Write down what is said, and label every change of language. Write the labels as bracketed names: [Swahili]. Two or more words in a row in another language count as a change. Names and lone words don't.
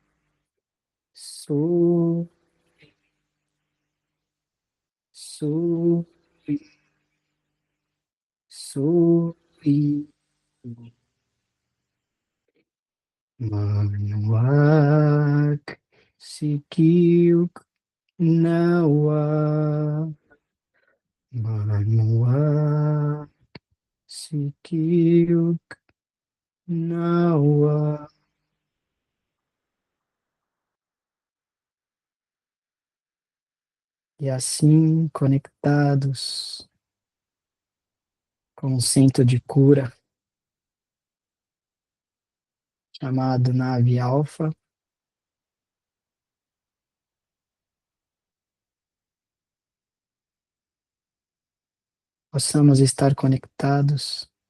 [Portuguese] So, So, So, Manuak, Sikil, Nawa, Manuak, Sikil, Nawa. E assim, conectados com o centro de cura, chamado nave alfa, possamos estar conectados